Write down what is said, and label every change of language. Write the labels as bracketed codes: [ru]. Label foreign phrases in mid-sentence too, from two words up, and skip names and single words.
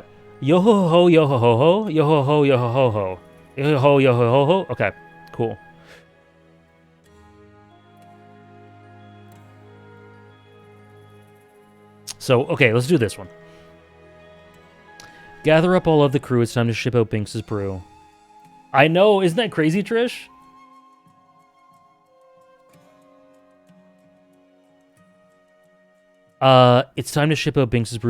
[en] Yo ho ho yo ho ho ho yo ho ho yo ho ho ho yo ho ho yo ho ho ho. Okay, cool. So, okay, let's do this one. Gather up all of the crew. It's time to ship out Binks' brew. I know, isn't that crazy, Trish? It's time to ship out Binks' brew.